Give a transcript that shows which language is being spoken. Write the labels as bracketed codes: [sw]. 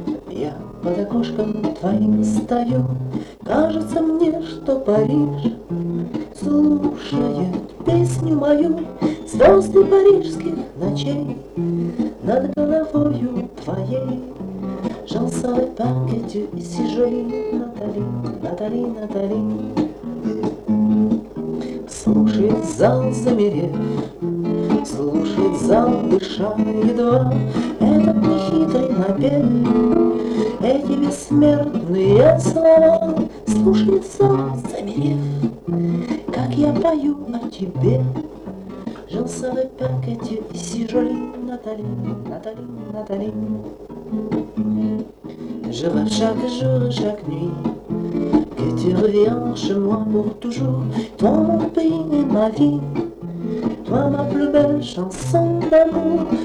[ru] Я под окошком твоим стою, кажется мне, что Париж слушает песню мою. Звезды парижских ночей над головою твоей. [fr] J'en savais pas que tu es si jolie, Nathalie, Nathalie, Nathalie. [ru] Слушает зал, замерев, слушает зал, дыша едва. Этот нехитрый напев, эти бессмертные слова. Слушает зал, замерев, как я пою о тебе. [fr] J'en savais pas que tu es si jolie, Nathalie, Nathalie, Nathalie. Je vois chaque jour et chaque nuit que tu reviens chez moi pour toujours. Toi mon pays et ma vie, toi ma plus belle chanson d'amour.